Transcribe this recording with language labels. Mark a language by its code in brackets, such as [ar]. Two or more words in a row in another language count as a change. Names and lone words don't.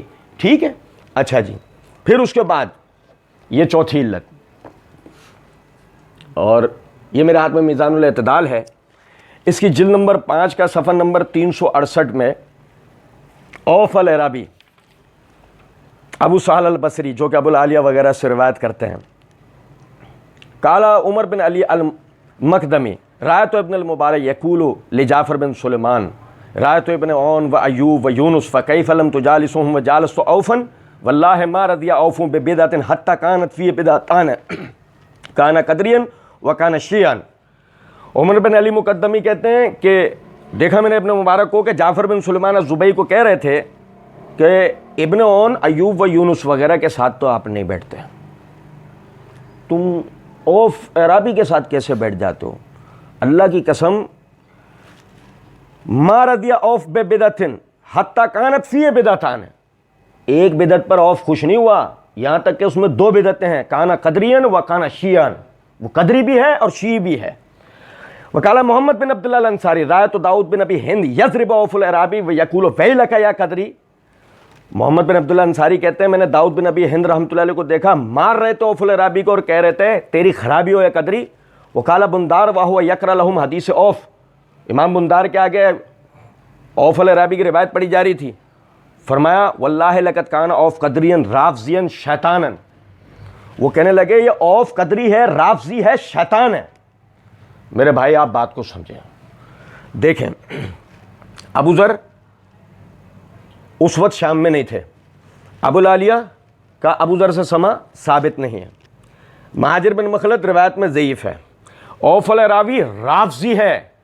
[ur] ٹھیک ہے. اچھا جی, پھر اس کے بعد یہ چوتھی علت, اور یہ میرے ہاتھ میں میزان الاعتدال ہے, اس کی جلد نمبر 5 کا صفحہ نمبر 368 میں اوف العرابی ابو سہل البصری جو کہ ابو العالیہ وغیرہ سے روایت کرتے ہیں, [ar] قالا عمر بن علی المقدمی رایت ابن المبارک یقول لجعفر بن سلیمان رایت ابن عون و ایوب و یونس فکیف لم تجالسهم و جالست اوفا واللہ ما رضی اوف ببدعۃ حتی کانت فی بدعتان کان قدریا و کان شیعا. [ur] عمر بن علی مقدمی کہتے ہیں کہ دیکھا میں نے ابن مبارک کو کہ جعفر بن سلیمان الزبئی کو کہہ رہے تھے کہ ابن عون ایوب و یونس وغیرہ کے ساتھ تو آپ نہیں بیٹھتے, تم اوف عرابی کے ساتھ کیسے بیٹھ جاتے ہو؟ اللہ کی قسم, [ar] ما رضی اوف ببدعۃ حتی کانت فی بدعتان, [ur] ایک بدعت پر اوف خوش نہیں ہوا یہاں تک کہ اس میں 2 بدعتیں ہیں, [ar] کانا قدریاً و کانا شیعاً, [ur] وہ قدری بھی ہے اور شیعی بھی ہے. [ar] وقال محمد بن عبداللہ الانصاری رایت داؤد بن ابی ہند یضرب اوف العرابی ویقول ویلک یا قدری. [ur] محمد بن عبداللہ انصاری کہتے ہیں میں نے داؤد بن ابی ہند رحمۃ اللہ علیہ کو دیکھا مار رہے تھے اوف العرابی کو اور کہہ رہے تھے تیری خرابی ہو [ar] یا قدری. وقال بندار وہو یقرأ لهم حدیث اوف, [ur] امام بندار کے آگے اوف العرابی کی روایت پڑھی جا رہی تھی, فرمایا [ar] واللہ لقد کان اوف قدریا رافضیا شیطانا, [ur] وہ کہنے لگے یہ اوف قدری ہے, رافضی ہے, شیطان ہے. میرے بھائی آپ بات کو سمجھیں, دیکھیں ابو ذر اس وقت شام میں نہیں تھے, ابو العالیہ کا ابو ذر سے سما ثابت نہیں ہے, مہاجر بن مخلد روایت میں ضعیف ہے, اوف العرابی رافضی ہے.